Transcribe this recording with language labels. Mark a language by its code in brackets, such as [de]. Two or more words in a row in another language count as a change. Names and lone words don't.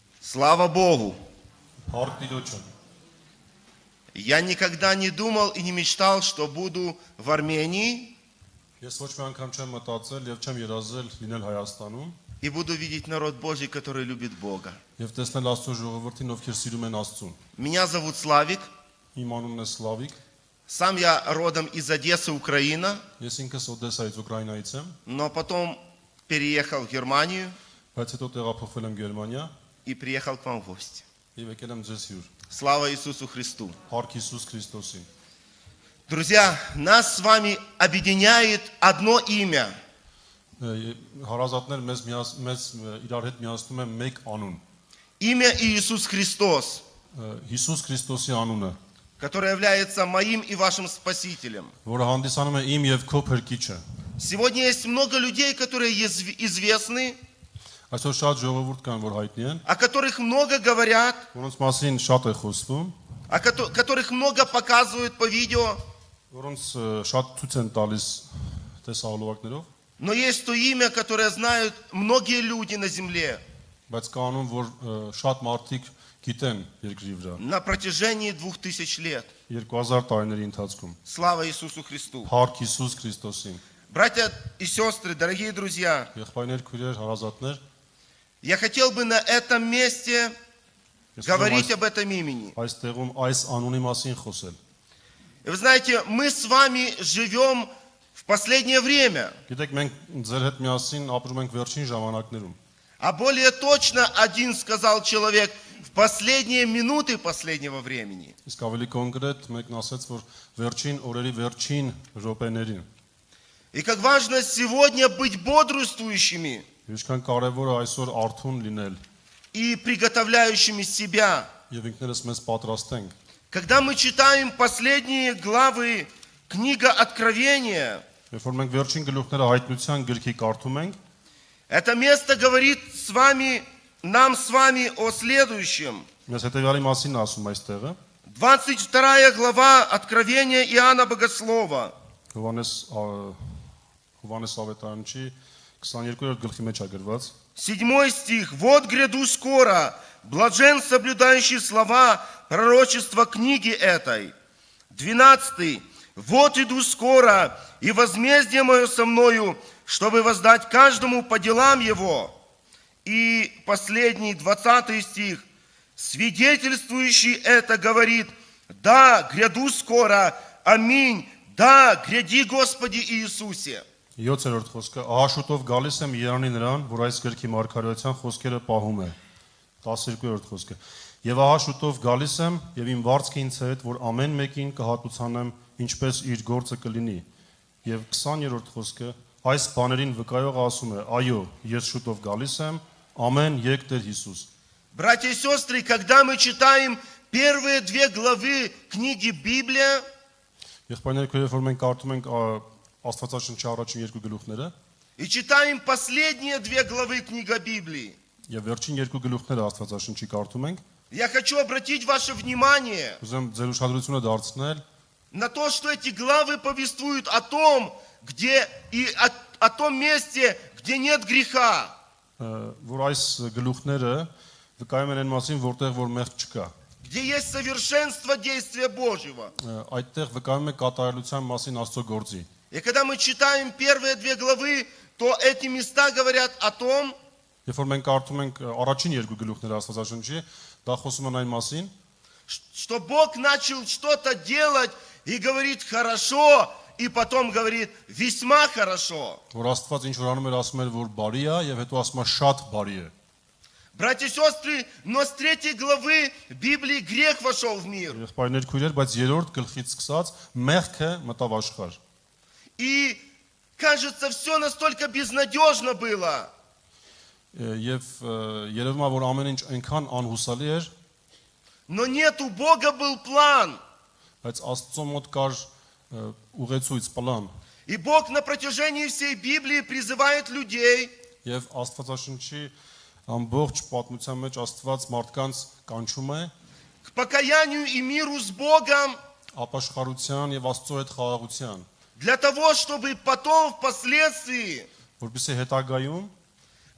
[ru] Слава Богу! [hy] Հարկ Տիրոջը։ [ru] Я никогда не думал и не мечтал, что буду в Армении [hy] Ես ոչ մի անգամ չեմ մտածել եւ չեմ երազել լինել Հայաստանում [ru] и буду видеть народ Божий, который любит Бога. [hy] եւ տեսնել Աստծո ժողովրդին, ովքեր սիրում են Աստծուն։ [ru] Меня зовут Славик. [hy] Իմ անունն է Սլավիկ, [ru] Сам я родом из Одессы, Украина, [hy] ես ինքս Օդեսայից Ուկրաինայից եմ, [ru] но потом переехал в Германию [hy] բայց հետո տեղափոխվել եմ Գերմանիա [ru] и приехал к вам в гости. [hy] եւ եկել եմ ձեզ հյուր։ [ru] Слава Иисусу Христу! [hy] Հարկ Հիսուս Քրիստոսին։ [ru] Друзья, нас с вами объединяет одно имя. [hy] Հարազատներ մեզ իրար հետ միացնում է մեկ անուն։ [ru] Имя Иисус Христос, [hy] Հիսուս Քրիստոսի անունը, [ru] который является моим и вашим Спасителем. [hy] որը հանդիսանում է իմ եւ քո փրկիչը։ [ru] Сегодня есть много людей, которые известны, [hy] Այսօր շատ ժողովուրդ կան, որ հայտնի են, [ru] о которых много говорят, [hy] որոնց մասին շատ է խոսվում, [ru] которых много показывают по видео. [hy] որոնց շատ ցույց են տալիս տեսահոլովակներով, [ru] Но есть то имя, которое знают многие люди на земле [hy] բայց կա անուն, որ շատ մարդիկ գիտեն երկրի վրա [ru] на протяжении 2000 лет. [hy] 2000 տարիների ընթացքում։ [ru] Слава Иисусу Христу! [hy] Հարկ Հիսուս Քրիստոսին։ [ru] Братья и сестры, дорогие друзья, [hy] Եղբայրներ, քույրեր, հարազատներ, [ru] я хотел бы на этом месте [hy] ես [ru] говорить об этом имени. [hy] այս տեղում այս անունի մասին խոսել։ [ru] И вы знаете, мы с вами живем в последнее время, [hy] Գիտեք, մենք ձեր հետ միասին ապրում ենք վերջին ժամանակներում։ [ru] а более точно один сказал человек в последние минуты последнего времени. [hy] Իսկ ավելի կոնկրետ մեկն ասաց, որ վերջին օրերի վերջին րոպեներին։ [ru] И как важно сегодня быть бодрствующими [hy] Ինչքան կարևոր է այսօր արթուն լինել [ru] и приготовляющими себя. [hy] եւ ինքներս մեզ պատրաստենք։ [ru] Когда мы читаем последние главы книга Откровения, [hy] Երբ որ մենք վերջին գլուխները հայտնության գրքի կարդում ենք, [ru] это место говорит нам с вами о следующем. [hy] մեզ հետեւյալի մասին ասում այստեղը [ru] 22 глава Откровения Иоанна Богослова. [hy] Հովանես Ավետարանչի 22-րդ գլխի մեջ է գրված [ru] 7 стих. «Вот гряду скоро, блажен соблюдающий слова пророчества книги этой». 12. «Вот иду скоро, и возмездие мое со мною, чтобы воздать каждому по делам его». И последний, 20 стих. «Свидетельствующий это говорит: да, гряду скоро, аминь, да, гряди, Господи Иисусе». [hy] 7-րդ խոսքը ահա շուտով գալիս եմ Երանի նրան, որ այս գրքի մարգարեության խոսքերը պահում է։ 12-րդ խոսքը Եվ ահա շուտով գալիս եմ եւ իմ վարձքը ինձ հետ, որ ամեն մեկին կհատուցանեմ ինչպես իր գործը կլինի։ Եվ 20-րդ խոսքը այս բաներին վկայողը ասում է. այո, ես շուտով գալիս եմ, ամեն եկ Տեր Հիսուս։ [ru] Братья и сестры, когда мы читаем первые 2 главы книги Библия, [hy] Եղբայրներ, քույրեր, որ մենք կարդում ենք Աստվածաշնչի առաջին 2 գլուխները [ru] и читаем последние 2 главы книги Библии, [hy] եւ վերջին 2 гլուխները Աստվածաշնչի կարդում ենք, [ru] я хочу обратить ваше внимание [hy] ուզեմ ձեր ուշադրությունը դարձնել [ru] на то, что эти главы повествуют о том, где и о том месте, где нет греха. [hy] որ այս գլուխները վկայում են այն մասին, որտեղ որ մեղք չկա։ [ru] Где есть совершенство действия Божьего. [hy] Այդտեղ վկայում է կատարելության մասին Աստծո գործի։ [ru] И когда мы читаем первые 2 главы, то эти места говорят о том, [hy] Երբ որ մենք կարդում ենք առաջին 2 գլուխները Աստվածաշնչի, դա խոսում են այն մասին, [ru] что Бог начал что-то делать и говорит хорошо, и потом говорит весьма хорошо. [hy] որ Աստված ինչ որ անում էր, ասում էր, որ բարի է եւ հետո ասում է շատ բարի է։ [ru] Братья и сестры, но с 3 главы Библии грех вошел в мир. [hy] Եղբայրներ, քույրեր, բայց 3-րդ գլխից սկսած մեղքը մտավ աշխարհ։ [ru] И кажется, все настолько безнадежно было. [hy] Եվ երևում է, որ ամեն ինչ այնքան անհուսալի էր, [ru] Но нет, у Бога был план. [hy] բայց Աստծո մոտ կար ուղեցույց, պլան։ [ru] И Бог на протяжении всей Библии призывает людей [hy] Եվ Աստվածաշնչի ամբողջ պատմության մեջ Աստված մարդկանց կանչում է [ru] к покаянию и миру с Богом, [hy] ապաշխարության եւ Աստծո հետ խաղաղության, [ru] для того, чтобы потом, впоследствии, [hy] որպեսզի հետագայում